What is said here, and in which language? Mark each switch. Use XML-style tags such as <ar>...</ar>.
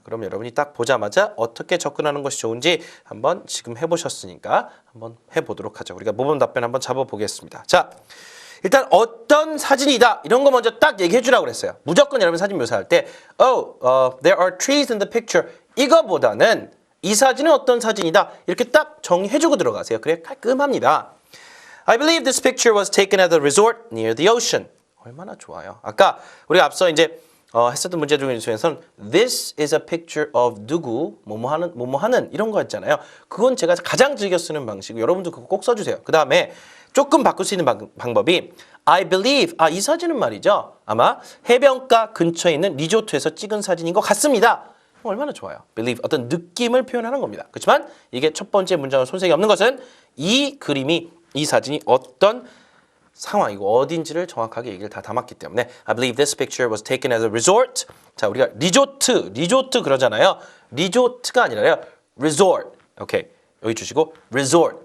<ko>그럼 여러분이 딱 보자마자 어떻게 접근하는 것이 좋은지 한번 지금 해보셨으니까 한번 해보도록 하죠. 우리가 모범 답변 한번 잡아보겠습니다. 자, 일단 어떤 사진이다 이런 거 먼저 딱 얘기해 주라고 그랬어요. 무조건 여러분 사진 묘사할 때</ko> <en>there are trees in the picture</en> <ko>이거보다는 이 사진은 어떤 사진이다 이렇게 딱 정리해 주고 들어가세요. 그래 깔끔합니다.</ko> <en>I believe this picture was taken at a resort near the ocean.</en> <ko>얼마나 좋아요. 아까 우리가 앞서 이제 했었던 문제 중에서는</ko> <en>This is a picture of</en> <ko>누구 뭐뭐하는 이런 거 했잖아요. 그건 제가 가장 즐겨 쓰는 방식이고 여러분도 그거 꼭 써주세요. 그 다음에 조금 바꿀 수 있는 방법이</ko> <en>I believe</en> <ko>이 사진은 말이죠. 아마 해변가 근처에 있는 리조트에서 찍은 사진인 것 같습니다. 얼마나 좋아요. believe 어떤 느낌을 표현하는 겁니다. 그렇지만 이게 첫 번째 문장은 손색이 없는 것은 이 그림이 이 사진이 어떤 상황이고 어딘지를 정확하게 얘기를 다 담았기 때문에</ko> <en>I believe this picture was taken as a resort.</en> <ko>자, 우리가 리조트 그러잖아요. 리조트가 아니라요. resort. 오케이. 여기 주시고 resort.</ko>